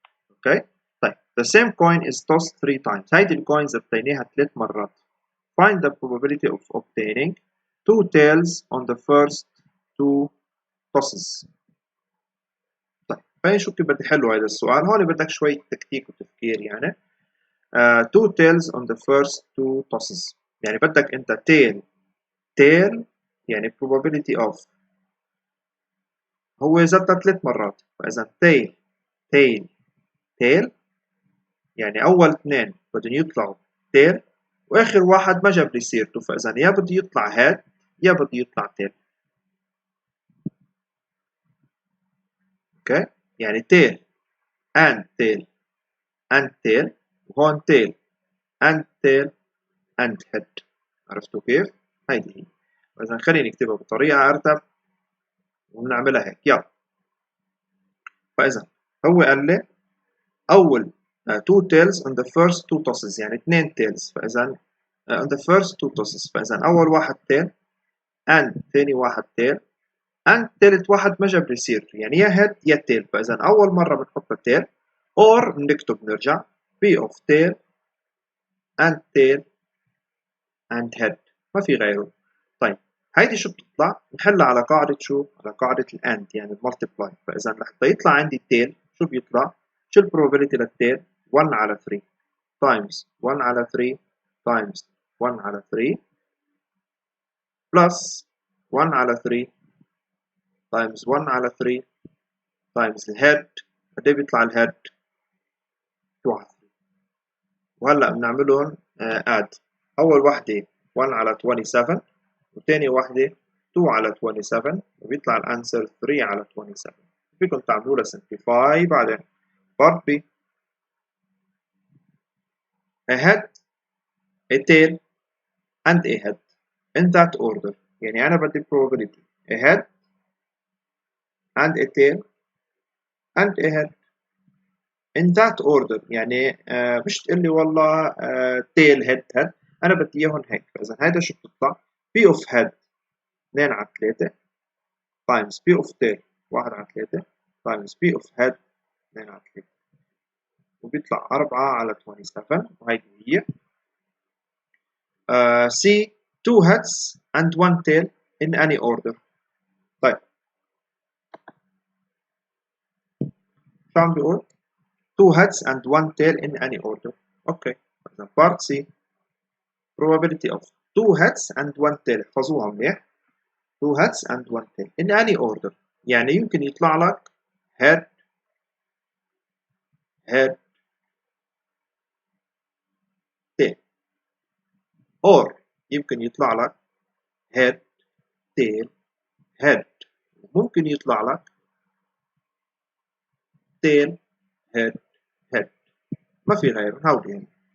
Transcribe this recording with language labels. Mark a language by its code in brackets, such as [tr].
[en] Okay? طيب the same coin is tossed 3 times. [ar] هيدي الكوينز بتينيها 3 مرات. [en] Find the probability of obtaining 2 tails on the first 2 tosses. [ar] طيب خلينا نشوف كيف بدي حلو هذا السؤال. هون بدك شوية تكتيك وتفكير يعني. [en] 2 tails on the first 2 tosses. [ar] يعني بدك انت tail يعني [en] probability of [ar] هو زادها 3 مرات. فإذا tail يعني أول اثنين بدهم يطلعوا tail وآخر واحد ما جاب لي سيرته. فإذا يا بده يطلع head يا بده يطلع tail. اوكي؟ يعني [en] tail and tail and tail وهون tail and tail and head. [ar] عرفتوا كيف؟ هيدي هي. إذا خليني نكتبها بطريقة أرتب ونعملها هيك. يلا. فإذا هو قال لي أول [en] 2 tails on the first 2 tosses يعني 2 tails. فإذا on the first 2 tosses. [ar] فإذا أول واحد tail and ثاني واحد tail and ثالث واحد ما جاب لي سيرته يعني يا head يا tail. فإذا أول مرة بنحط tail or بنكتب نرجع [en] P of tail and head [ar] ما في غيره. طيب هيدي شو بتطلع؟ نحلها على قاعدة شو؟ على قاعدة الأند يعني المالتيبلاي. فإذا لحتى يطلع عندي التيل شو بيطلع؟ شو البروبابيلتي للتيل؟ 1 على 3 times 1 على 3 times 1 على 3 plus 1 على 3 times 1 على 3 times الهيد. قد ايه بيطلع الهيد؟ 2 على 3. وهلا بنعملهم اد. أول وحدة 1 على 27 وثاني واحدة 2 على 27 وبيطلع الانسر 3 على 27. فيكم تعملوا لها simplify بعدين. [en] part B a head a tail and a head in that order. [ar] يعني أنا بدي [en] probability a head and a tail and a head in that order. [ar] يعني مش تقول لي والله [en] tail head. [ar] أنا بدي إياهم هيك. فإذا هيدا شو بتطلع؟ [en] P of head 2 على 3 times P of tail 1 على 3 times P of head 2 على 3 وبيطلع 4 على 27. وهيدي هي C 2 heads and 1 tail in any order. [ar] طيب شو عم بيقول؟ [en] 2 heads and 1 tail in any order. Okay. إذا part C probability of 2 heads and 1 tail. [ar] احفظوها منيح. [en] 2 heads and 1 tail in any order. [ar] يعني يمكن يطلع لك [en] head tail or [ar] يمكن يطلع لك head tail head. ممكن يطلع لك [en] tail head head. [ar] ما في غيره. هودي يعني.